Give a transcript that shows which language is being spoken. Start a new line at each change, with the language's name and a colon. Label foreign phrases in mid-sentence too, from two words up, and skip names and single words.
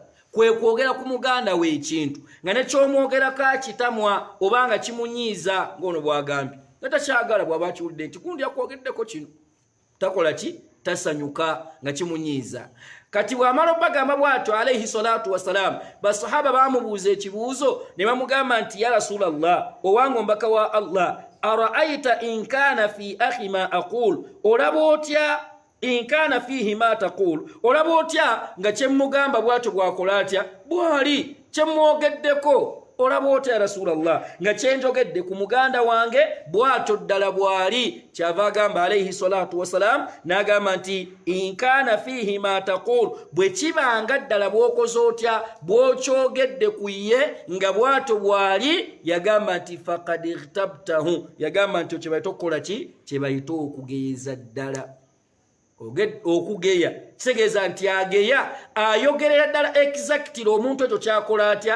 Ganda: Kwe kwogera ku muganda we ekintu nga nekyomwogerako akitamwa obanga kimunyiiza, ng'ono bwagambye nga takyagala. Bw'aba kiwulidde nti gundi yakwogeddeko kino, takola ki? Tasanyuka nga kimunyiiza. Kati bw'amala obagamba bw'atyo
Arabic: عليه الصلاة والسلام,
Ganda: basahaba bamubuuza ekibuuzo ne bamugamba nti
Arabic: يا رسول الله,
Ganda: owange omubaka wa Allah,
Arabic: أرأيت إن كان في أخي ما أقول,
Ganda: olaba otya
Arabic: إن كان فيه ما تقول,
Ganda: olaba otya nga kyemmugamba bw'atyo bw'akola atya? Bw'ali kyemmwogeddeko olaba otya
Arabic: يا رسول الله
Ganda: nga kyenjogedde ku muganda wange bw'atyo ddala bw'ali? Kyava agamba
Arabic: عليه الصلاة والسلام
Ganda: n'agamba nti
Arabic: إن كان فيه ما تقول,
Ganda: bwe kibanga ddala bw'okoze otya bw'okyogedde ku ye nga bw'atyo bw'ali, yagamba nti
Arabic: فقد اغتبته,
Ganda: yagamba nti kyebayita okukola ki? Kyebayita okugeeza ddala. Okugeya kitegeeza nti ageya ayogerera ddala exactly omuntu ekyo kyakola atya?